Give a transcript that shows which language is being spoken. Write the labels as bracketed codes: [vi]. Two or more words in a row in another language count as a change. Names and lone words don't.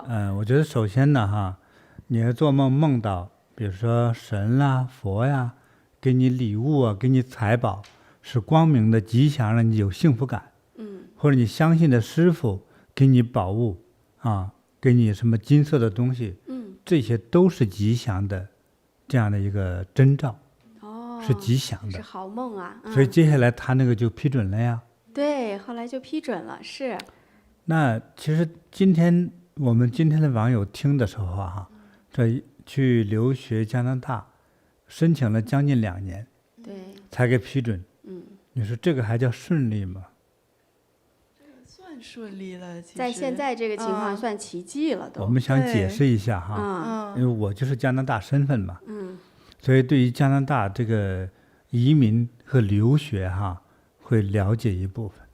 [zh] 我覺得首先呢哈，你要做夢夢到，比如說神啦、佛呀，給你禮物啊，給你財寶，是光明的、吉祥的，你有幸福感。或者你相信的師父給你寶物啊， 給你什麼金色的東西，這些都是吉祥的，這樣的一個徵兆，是吉祥的，是好夢啊。所以接下來他那個就批准了呀。对，後來就批准了，是。那其實我們今天的網友聽的時候啊，這去留學加拿大，申請了將近2年，對，才給批准。你說這個還叫順利嗎？算順利了，其實在現在這個情況算奇蹟了都。我們想解釋一下哈，因為我就是加拿大身份嘛，所以对於加拿大這個移民和留學哈，會了解一部分。